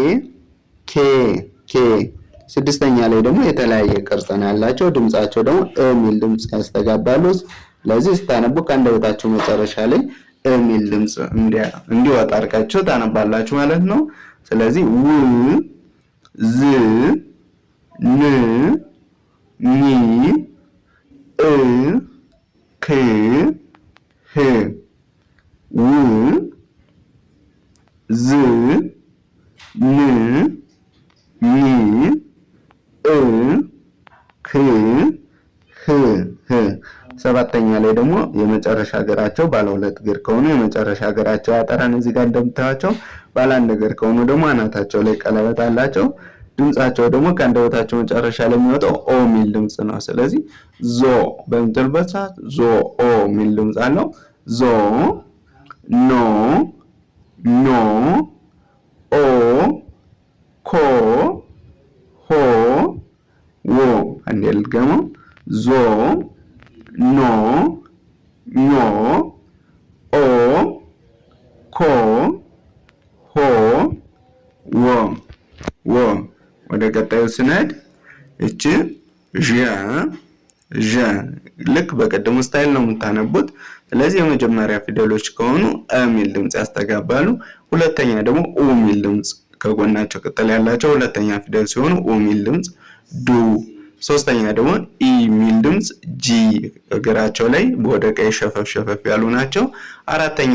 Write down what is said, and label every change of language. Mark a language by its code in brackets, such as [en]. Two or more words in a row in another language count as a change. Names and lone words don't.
[am] ኬ ስድስተኛ ላይ ደግሞ የተለያየ ቅርጽ ነው ያላቸው። ድምጻቸው ደግሞ የሚል ድምጽ ያስተጋባሉ። ስለዚህ ስታነቡ ከአንደበታቸው መጨረሻ ላይ የሚል ድምጽ እንዲወጣ አድርጋችሁ ታነባላችሁ ማለት ነው። ስለዚህ ው ዝ ን ኒ እ ክ ህ ው ዝ ን ኒ እ ክ ህ ሰባተኛ ላይ ደግሞ የመጨረሻ እግራቸው ባለ ሁለት እግር ከሆኑ የመጨረሻ እግራቸው ያጠራን እዚህ ጋር እንደምታዩቸው፣ ባለ አንድ እግር ከሆኑ ደግሞ አናታቸው ላይ ቀለበት አላቸው። ድምጻቸው ደግሞ ከአንደበታቸው መጨረሻ ላይ የሚወጣው ኦ የሚል ድምጽ ነው። ስለዚህ ዞ በምትሉበት ሰዓት ዞ ኦ የሚል ድምጽ አለው። ዞ፣ ኖ፣ ኖ፣ ኦ፣ ኮ፣ ሆ፣ ዎ። አንዴ ልድገመው። ዞ፣ ኖ፣ ኞ፣ ኦ፣ ኮ፣ ሆ፣ ዎ ዎ። ወደ ቀጣዩ ስንሄድ እቺ ዠ ልክ በቀደሙ ስታይል ነው የምታነቡት። ስለዚህ የመጀመሪያ ፊደሎች ከሆኑ አ የሚል ድምጽ ያስተጋባሉ። ሁለተኛ ደግሞ ኡ የሚል ድምጽ ከጎናቸው ቅጠል ያላቸው ሁለተኛ ፊደል ሲሆኑ ኡ የሚል ድምጽ ዱ። ሶስተኛ ደግሞ ኢ የሚል ድምጽ ጂ፣ እግራቸው ላይ ወደ ቀኝ ሸፈፍ ሸፈፍ ያሉ ናቸው። አራተኛ